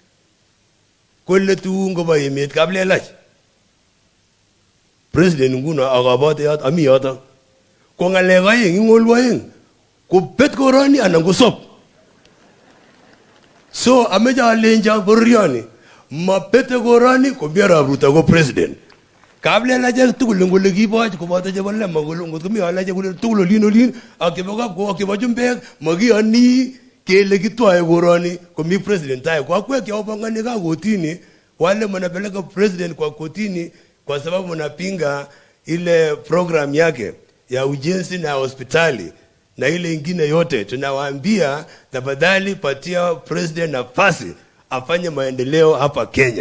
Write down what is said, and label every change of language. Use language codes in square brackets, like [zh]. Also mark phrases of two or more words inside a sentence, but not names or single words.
[kln] kolle tuungo ba yemet kablelach president nguno agabote yat ami yata ko ngalega ngol wayen ko pet koroni anan ko sop so ameja lenja borioni ma pete koroni ko biara Ruto ko president kable la je tugul ngol gi boaj ko bota je balle magol ngot mi ala je gol tugul lin akiboga ko akibajumbe magi ani kele gitwae koroni ko mi president tayo kwa kweke obangani ka kotini [sw] wale mnapeleka president kwa kotini kwa sababu mnapinga ile program yake ya ujenzi na hospitali na ile ingine yote. Tunawaambia tafadhali patia president nafasi afanye maendeleo hapa Kenya.